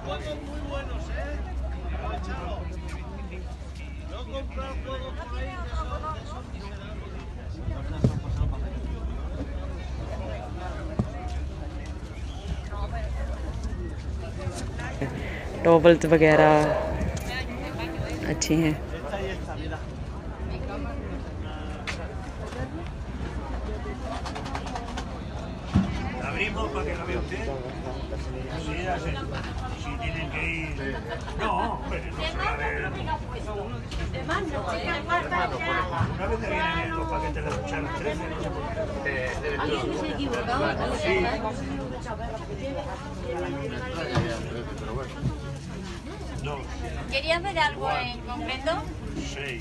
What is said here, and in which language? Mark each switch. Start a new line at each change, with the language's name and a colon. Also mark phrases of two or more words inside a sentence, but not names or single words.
Spanish: muy buenos, ¿eh? No comprar juegos por ahí de esos
Hindi: टॉवल्स वगैरह अच्छी हैं।
Spanish: Esta y esta, mira. La abrimos para que la vea usted. Sí, ya sé. Si tienen que ir. No, hombre, no se va a ver. Una vez me vienen estos paquetes de cucharas 13, no sé por qué. ¿Alguien se ha equivocado? Sí. No, ¿Querías ver algo en concreto? 6.